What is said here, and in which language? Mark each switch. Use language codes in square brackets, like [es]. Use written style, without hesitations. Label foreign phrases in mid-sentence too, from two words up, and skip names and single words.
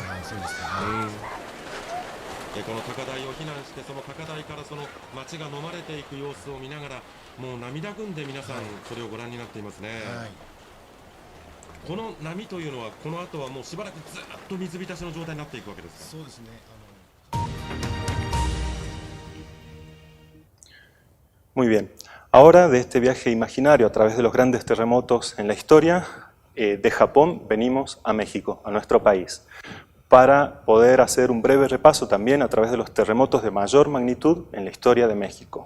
[ja] そうですね。この高台を避難して、その高台からその町が飲まれていく様子を見ながら、もう涙ぐんで皆さんそれをご覧になっていますね。この波というのはこの後はもうしばらくずっと水浸しの状態になっていくわけですか？そうですね。 [es] Muy bien. Ahora de este viaje imaginario a través de los grandes terremotos en la historia, de Japón venimos a México, a nuestro país, para poder hacer un breve repaso también a través de los terremotos de mayor magnitud en la historia de México.